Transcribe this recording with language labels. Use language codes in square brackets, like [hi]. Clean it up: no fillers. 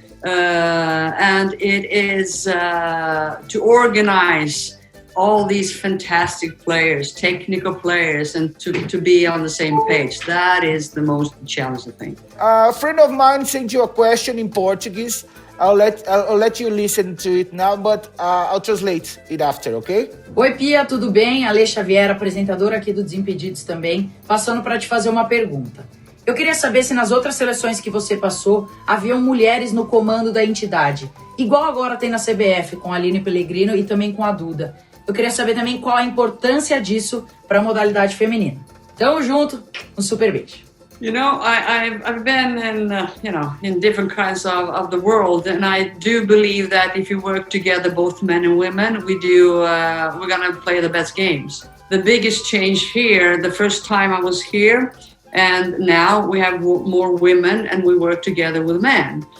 [en] And it is to organize all these fantastic players, technical players, and to be on the same page. That is the most challenging thing. A friend of mine sent you a question in Portuguese. I'll let you listen to it now, but I'll translate it after, okay? [pt] Oi, Pia, tudo bem? Ale Xavier, apresentadora aqui do Desimpedidos também, passando para te fazer uma pergunta. Eu queria saber se nas outras seleções que você passou, haviam mulheres no comando da entidade, igual agora tem na CBF, com a Aline Pellegrino e também com a Duda. Eu queria saber também qual a importância disso para a modalidade feminina. Tamo junto, um super beijo. [en] You know, I've been in different kinds of the world, and I do believe that if you work together, both men and women, we're gonna play the best games. The biggest change here, the first time I was here, and now we have more women and we work together with men.